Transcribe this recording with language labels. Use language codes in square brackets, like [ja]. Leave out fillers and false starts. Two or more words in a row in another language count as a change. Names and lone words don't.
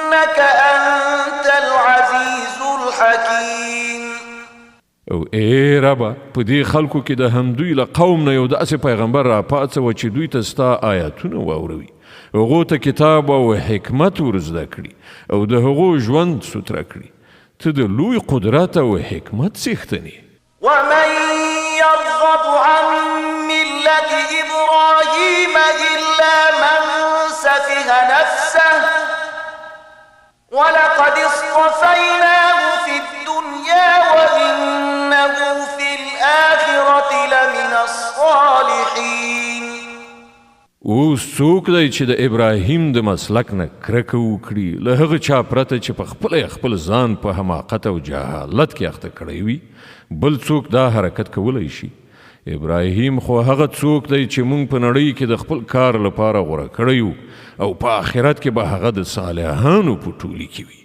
[ar] إنك أنت العزيز الحكيم. [ps] او ای ربا په دې خلکو کې د همدوی له قوم نه یو داسې پیغمبر را پاڅوه چې دوی ته ستا آیاتونه واوروي، هغو ته کتاب او حکمت ور زده کړي او د هغو ژوند سوتره کړي. ته د لوی قدرت او حکمت څښتن یې. [ar] ومن يرغب عن ملة إبراهيم إلا من سفه نفسه ولقد اصطفيناه في الدنيا وإنه في الآخرة لمن الصالحين. [ps] اوس څوک دی چې د ابراهیم د مسلک نه کرکه وکړي، له هغه چا پرته چې په خپل ځان په حماقت او جهالت کې اخته کړی وي، بل څوک دا حرکت کولی شي؟ ابراهیم خو هغه څوک دی چې موږ په نړۍ کې د خپل کار لپاره غوره کړی یو او په آخرت کې به هغه د صالحانو په ټولي کې وي.